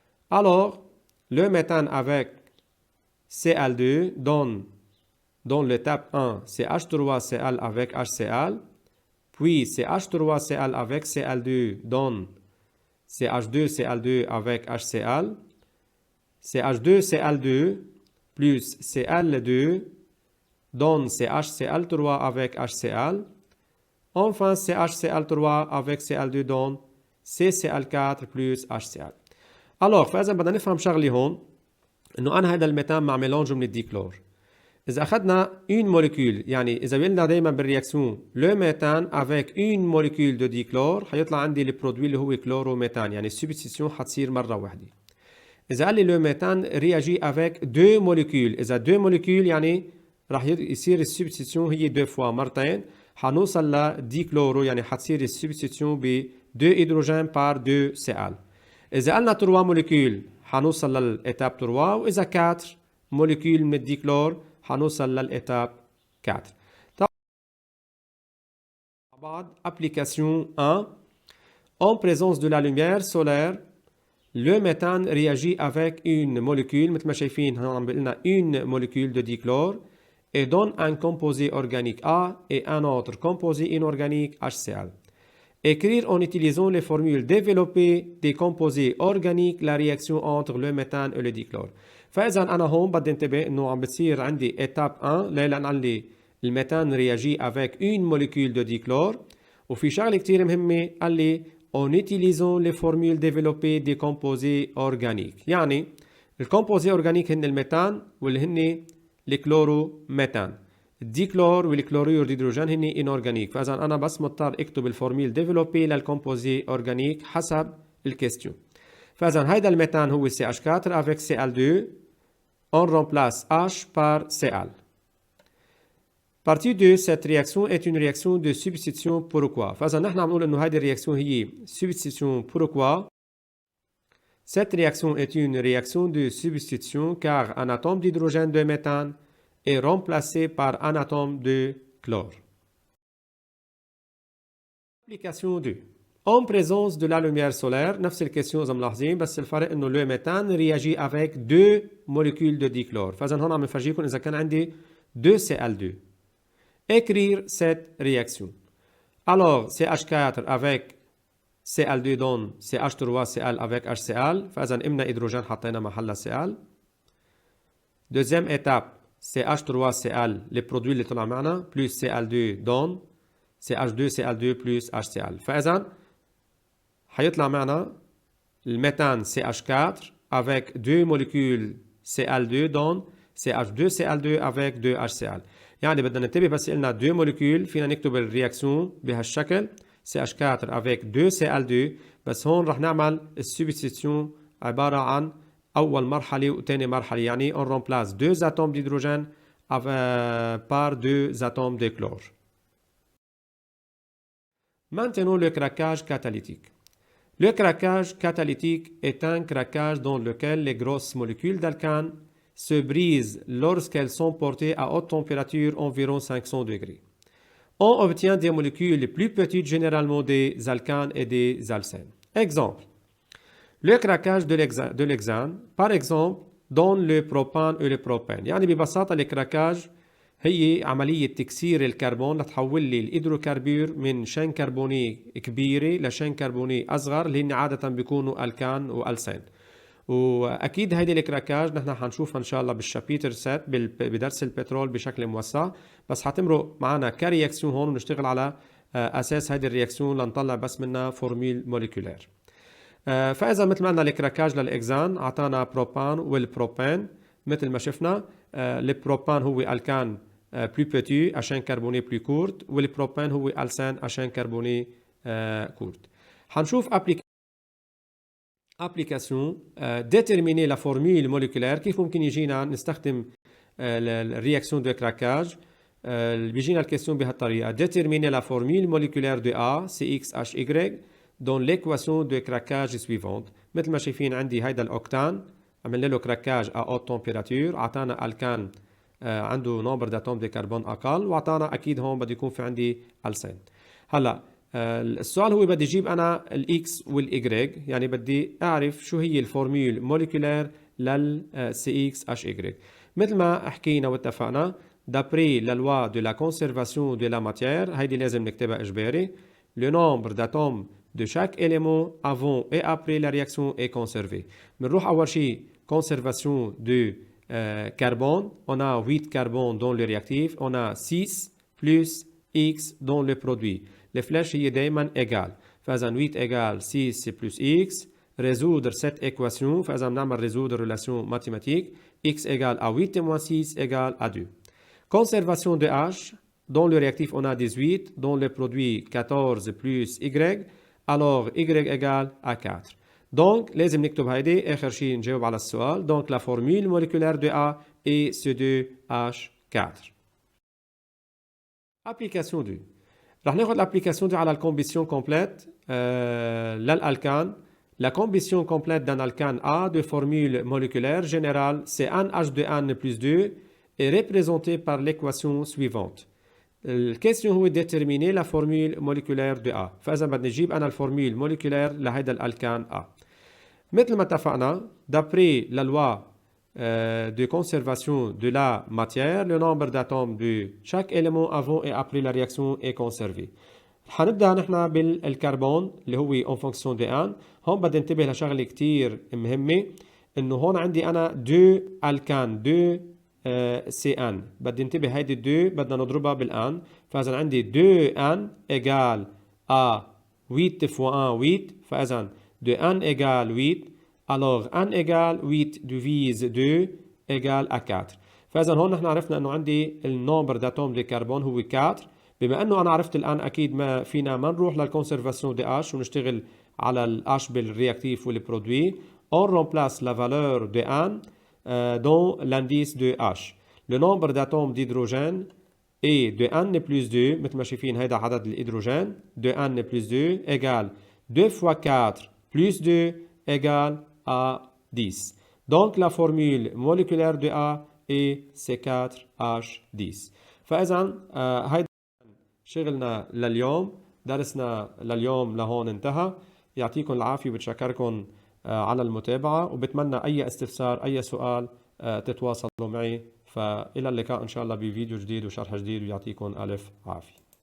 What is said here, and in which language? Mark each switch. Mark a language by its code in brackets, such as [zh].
[fr] Alors, le méthane avec Cl2 donne dans l'étape 1 CH3Cl avec HCl, puis CH3Cl avec Cl2 donne CH2Cl2 avec HCl, CH2Cl2 plus Cl2 donne CHCl3 avec HCl, enfin CHCl3 avec Cl2 donne CCl4 plus HCl. [ar] Alors فإذا بدنا نفهم شغلة هون إنه أنا هذا الميثان مع ميلانج من الديكلور. إذا أخذنا une molécule يعني إذا قلنا دايما بالرياكسيون [fr] le méthane avec une molécule de dichlore [ar] حيطلع عندي البرودوي اللي هو كلوروميثان يعني السبستيسيون حتصير مرة واحدة. إذا قال لي [fr] le méthane réagit avec deux molécules [ar] إذا deux molécules يعني راح يصير السبستيسيون هي [fr] deux fois [ar] مرتين حنوصل لديكلورو يعني حتصير السبستيسيون ب 2 هيدروجين [fr] par 2 Cl. [ar] إذا قلنا 3 موليكيول حنوصل للإتاب 3 وإذا 4 موليكيول من الديكلور حنوصل للإتاب 4. [fr] بعد application 1 en présence de la lumière solaire le méthane réagit avec une molécule [ar] مثل ما شايفين هون عم بيقول لنا [fr] une molécule de dichlore et donne un composé organique A et un autre composé inorganique HCl. Écrire en utilisant les formules développées des composés organiques la réaction entre le méthane et le dichlore. [ar] فإذا أنا هون بدي انتبه إنه عم بتصير عندي étape 1 لأن قال لي الميثان [fr] réagit avec une molécule de dichlore [ar] وفي شغلة كتير مهمة قال لي [fr] en utilisant les formules développées des composés organiques. [ar] يعني الكومبوزي أورجانيك هن الميثان واللي هن الكلوروميثان. الديكلور والكلوريور ديدروجين هن انورجانيك فاذا انا بس مضطر اكتب الفورميل ديفلوبي للكومبوزي اورجانيك حسب الكيستيون. فاذا هيدا الميثان هو CH4 [fr] avec Cl2 on remplace H par Cl. Partie 2 cette réaction est une réaction de substitution. [ar] Pourquoi فاذا نحن عم نقول انه هيدي الرياكسيون هي substitution. [fr] Pourquoi cette réaction est une réaction de substitution car un atome d'hydrogène de méthane est remplacé par un atome de chlore. Application 2. En présence de la lumière solaire, [ar] نفس الكيسيون إذا ملاحظين بس الفرق إنه [fr] le méthane réagit avec deux molécules de dichlore. [ar] فإذا هون عم نفرجيكم إذا كان عندي 2 Cl2. [fr] Écrire cette réaction. Alors CH4 avec Cl2 donne CH3Cl avec HCl. [ar] فإذا إمنا هيدروجين حطينا محلها Cl. [fr] Deuxième étape. CH3Cl, les produits [ar] اللي طلع معنا [fr] plus Cl2 donne CH2Cl2 plus HCl. [ar] فإذا حيطلع معنا الميثان [fr] CH4 avec deux molécules Cl2 donne CH2Cl2 avec 2 HCl. [ar] يعني بدنا ننتبه بس قلنا 2 molécules فينا نكتب الرياكسيون بهالشكل CH4 avec 2 Cl2 بس هون رح نعمل السبستيسيون عبارة عن أول مرحلة وثاني مرحلة يعني [fr] on remplace 2 atomes d'hydrogène par 2 atomes de chlore. Maintenant le craquage catalytique. Le craquage catalytique est un craquage dans lequel les grosses molécules d'alcane se brisent lorsqu'elles sont portées à haute température, environ 500 degrés. On obtient des molécules plus petites, généralement des alcanes et des alcènes. Exemple, le craquage de l'hexane, par exemple, donne le propane et le propane. [ar] يعني ببساطة الكراكاج هي عملية تكسير الكربون لتحول لي الهيدروكربور من شين كربوني كبيرة لشين كربوني أصغر اللي هن عادة بيكونوا ألكان وألسين. واكيد هيدي الكراكاج نحن حنشوفها ان شاء الله بالشابيتر 7 بدرس البترول بشكل موسع، بس حتمرق معنا كرياكسيون هون ونشتغل على اساس هيدي الرياكسيون لنطلع بس منها فورميل موليكولير. فاذا مثل ما قلنا الكراكاج للاكزان اعطانا بروبان والبروبان مثل ما شفنا. البروبان هو الكان بلو بيتي عشان كربوني بلو كورت، والبروبان هو السان عشان كربوني كورت. حنشوف [fr] application déterminer la formule moléculaire [ar] كيف ممكن يجينا نستخدم الرياكسيون دو كراكاج. بيجينا الكيستيون بهالطريقه [fr] déterminer la formule moléculaire de A CXHY dans l'équation de craquage suivante. [ar] مثل ما شايفين عندي هيدا الاوكتان عملنا له كراكاج [fr] à haute température، [ar] اعطانا الكان عنده نمبر داتوم دي كربون اقل، واعطانا اكيد هون بده يكون في عندي السين. هلا السؤال هو بدي اجيب انا الاكس والاي، يعني بدي اعرف شو هي الفورميول موليكولير للسي اكس اش اي. مثل ما حكينا واتفقنا [fr] d'après la loi de la conservation de la matière، [ar] هيدي لازم نكتبها اجباري. [fr] le nombre d'atomes de chaque élément avant et après la réaction est conservé. [ar] بنروح اول شيء [fr] conservation de carbone. on a 8 carbone dans le réactif، on a 6 plus x dans le produit. [ar] الفلاش هي دائما égal، فاذا [fr] 8 égal 6 plus x. résoudre cette équation، [ar] فاذا بنعمل [fr] résoudre relation mathématique x égale à 8 moins 6 égale à 2. conservation de H، dans le réactif on a 18، dans le produit 14 plus y، alors y égale à 4. [ar] donc لازم نكتب هيدي اخر شيء نجاوب على السؤال. [fr] donc la formule moléculaire de A est C2H4. [ar] application 2 رح ناخذ l'application دي على الcombustion complète للالكان. [fr] La combustion complète d'un alcane A de formule moléculaire générale CnH2n plus 2 est représentée par l'équation suivante. [ar] الكيستيون هو [fr] déterminer la formule moléculaire de A. [ar] فإذا بدنا نجيب أنا الفورميل موليكولير لهيدا الألكان A. مثل ما اتفقنا [fr] d'après la loi de conservation de la matière، le nombre d'atomes de chaque élément avant et après la réaction est conservé. [ar] حنبدأ نحن بالكربون اللي هو [fr] en fonction de N. [ar] هون بدي انتبه لشغلة كتير مهمة، إنه هون عندي أنا 2 ألكان 2 CN، بدي انتبه هيدي 2 بدنا نضربها بالآن. فإذا عندي [fr] 2N égale à 8 fois 1 8، [ar] فإذا 2N égale 8، [fr] alors N égale 8 divise 2 égale à 4. [ar] فإذا هون نحن عرفنا إنه عندي النمبر [fr] d'atomes de carbone [ar] هو 4. بما انه انا عرفت الان اكيد ما فينا ما نروح للكونسرفاسيون دي اش ونشتغل على الاش بالرياكتيف والبرودوي. [fr] on remplace la valeur de N dans l'indice de H. le nombre d'atomes d'hydrogène est de N plus 2، [ar] مثل ما شايفين هيدا عدد الهيدروجين، [fr] de N plus 2 égale 2 fois 4 plus 2 égale à 10. donc la formule moléculaire de A est C4H10. [ar] فاذا هيدا شغلنا لليوم، درسنا لليوم لهون انتهى. يعطيكم العافية وبتشكركم على المتابعة، وبتمنى أي استفسار أي سؤال تتواصلوا معي. فإلى اللقاء إن شاء الله بفيديو جديد وشرح جديد، ويعطيكم ألف عافية.